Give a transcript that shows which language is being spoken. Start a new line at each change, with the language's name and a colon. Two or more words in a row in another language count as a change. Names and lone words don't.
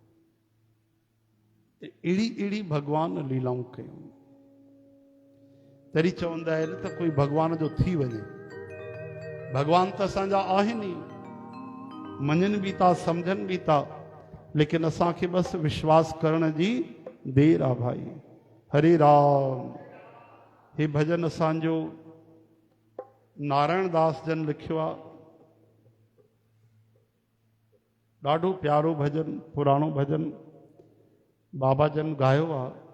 Sindhi: अहिड़ी अहिड़ी भगवान लीलाऊं कयूं, तरी चवंदा आहिनि त कोई भगवान जो थी वञे। भगवान त असांजा आहिनि ई, मञनि बि था, सम्झनि बि था, लेकिन असांखे बसि विश्वास करण जी देर आहे भाई। हरे राम। हे भजन असांजो नारायण दास जन लिखियो आहे, ॾाढो प्यारो भजन, पुराणो भजन बाबा जन गायो आहे।